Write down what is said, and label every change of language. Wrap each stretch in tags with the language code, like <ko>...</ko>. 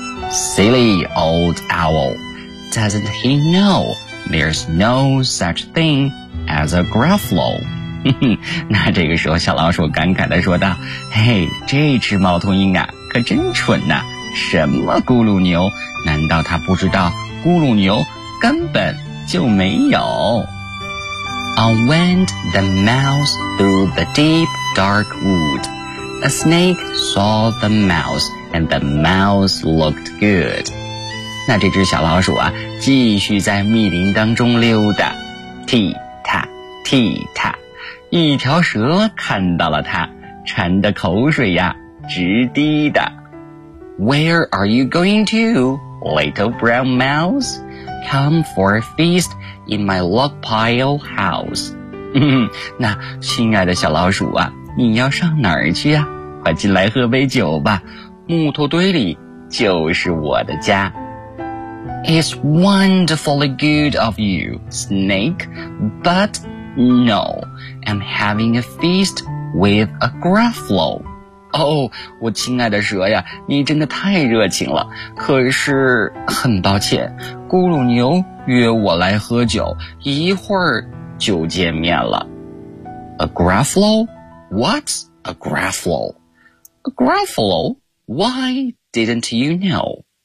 <en>Silly old owl, doesn't he know there's no such thing as a Gruffalo?</en> <zh>那这个时候，小老鼠感慨地说道：“嘿，这只猫头鹰啊，可真蠢呐。” 什么咕噜牛？难道他不知道咕噜牛根本就没有</zh> <en>？On went the mouse through the deep dark wood. A snake saw the mouse, and the mouse looked good.</en> <zh>那这只小老鼠啊，继续在密林当中溜达，踢踏踢踏，一条蛇看到了它，馋得口水呀直滴的。</zh> <en>Where are you going to, little brown mouse? Come for a feast in my log pile house.</en> <zh>那亲爱的小老鼠啊，你要上哪儿去啊？快进来喝杯酒吧，木头堆里就是我的家。</zh> <en>It's wonderfully good of you, snake, but no, I'm having a feast with a Gruffalo.</en> <zh>我亲爱的蛇呀，你真的太热情了，可是很抱歉，咕噜牛约我来喝酒，一会儿就见面了。</zh> <en>A Gruffalo? What's a Gruffalo? A Gruffalo? Why didn't you know?</en>